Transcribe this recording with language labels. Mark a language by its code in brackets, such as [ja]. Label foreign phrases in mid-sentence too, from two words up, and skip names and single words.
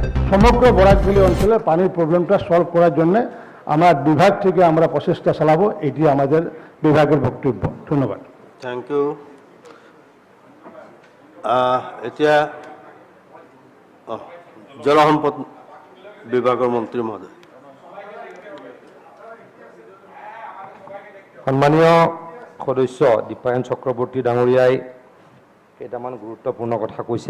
[bn] সমগ্র বরাকভ্যালি অঞ্চলের পানির প্রবলেমটা সলভ করার জন্য আমার বিভাগ থেকে আমরা প্রচেষ্টা চালাবো, এটি আমাদের বিভাগের বক্তব্য। ধন্যবাদ। [en] thank you. [as] এতিয়া জলসম্পদ বিভাগৰ মন্ত্ৰী মহোদয়। সন্মানীয় সদস্য দীপায়ন চক্ৰৱৰ্তী ডাঙৰীয়াই কেইটামান গুৰুত্বপূৰ্ণ কথা কৈছে।